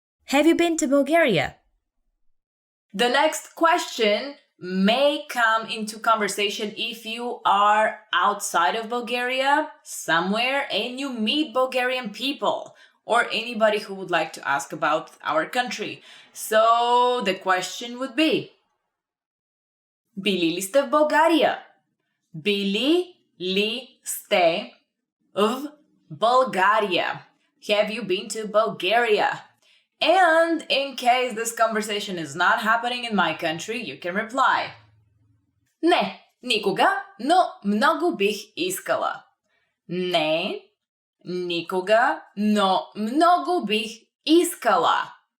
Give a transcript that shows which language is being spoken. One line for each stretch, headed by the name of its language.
English: Have you been to Bulgaria? The next question may come into conversation if you are outside of Bulgaria, somewhere, and you meet Bulgarian people or anybody who would like to ask about our country. So the question would be,
Bulgarian: били ли сте в
English: България? Били ли сте в Bulgaria. Have you been to Bulgaria? And in case this conversation is not happening in my country, you can reply.
Bulgarian: Не, никога, но много бих искала. Не, никога, но много бих искала.